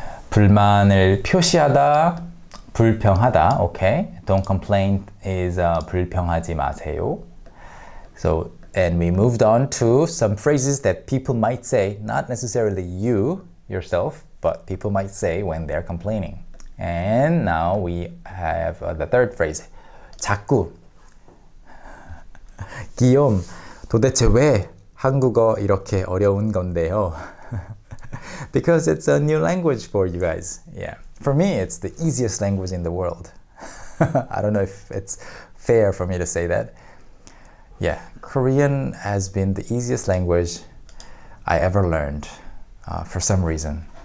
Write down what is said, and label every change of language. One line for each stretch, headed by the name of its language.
Korean: 불만을 표시하다, 불평하다.
English: Okay. Don't complain is
Korean: 불평하지 마세요.
English: So, and we moved on to some phrases that people might say, not necessarily you yourself, but people might say when they're complaining. And now we have the third phrase.
Korean: 자꾸. 기욤, 도대체 왜 한국어 이렇게 어려운 건데요?
English: Because it's a new language for you guys. Yeah. For me, it's the easiest language in the world. I don't know if it's fair for me to say that. Yeah, Korean has been the easiest language I ever learned for some reason.